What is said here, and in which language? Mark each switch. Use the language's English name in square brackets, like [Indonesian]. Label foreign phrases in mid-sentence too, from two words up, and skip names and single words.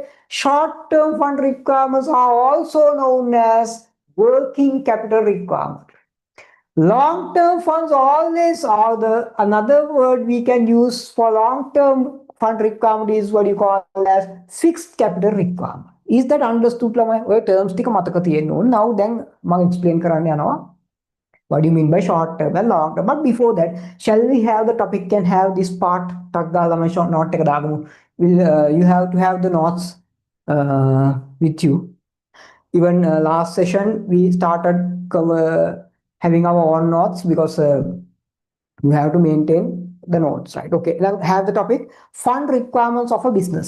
[English] Short-term fund requirements are also known as working capital requirement. Long-term funds always are another word we can use for long-term fund requirement is what you call as fixed capital requirement. Is that understood? [Sinhala] ඔය terms ටික මතක තියෙන්න ඕන. [English] Now then [Sinhala] මම explain කරන්න යනවා. [English] What do you mean by short term and long term? But before that, shall we have the topic and have this part? [Sinhala] Note එක දාගමු. [English] You have to have the notes with you. Even last session we started having our own notes because you have to maintain the notes, right? Okay, now have the topic fund requirements of a business.